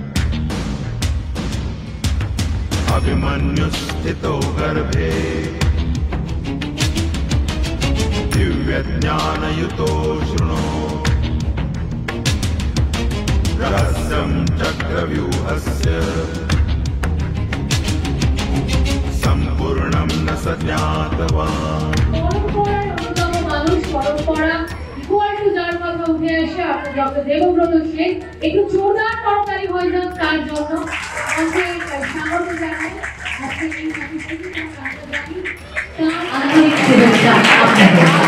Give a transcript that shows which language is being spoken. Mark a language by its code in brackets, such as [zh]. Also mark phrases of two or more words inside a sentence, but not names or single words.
[sa] अभिमन्युस्थितो गर्भे दिव्यज्ञानयुतो शृणु रहस्यं चक्रव्यूहस्य सम्पूर्णं न स ज्ञातवान्। [bn] যার কথা উঠে আসে আপনার ডক্টর দেবব্রত সেন, একটু জোরদার করতালি হয়ে যান তার জন্য। স্বাগত জানাই আন্তরিক শুভেচ্ছা আপনাদের।